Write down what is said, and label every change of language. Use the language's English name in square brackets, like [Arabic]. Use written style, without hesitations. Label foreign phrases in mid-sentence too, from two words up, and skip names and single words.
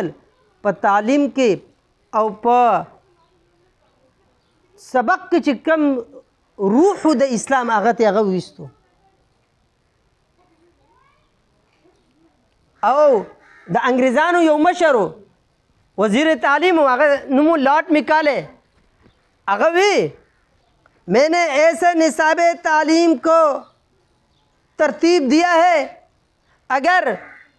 [Pashto] په تعلیم کې او په سبق کې چې کوم روح د اسلام هغه ته هغه وویستو. او د انګریزانو یو مشر وزیر تعلیم هغه نوم لارډ میکالے، هغه وی [Urdu] میں نے ایسے نصاب تعلیم کو ترتیب دیا ہے اگر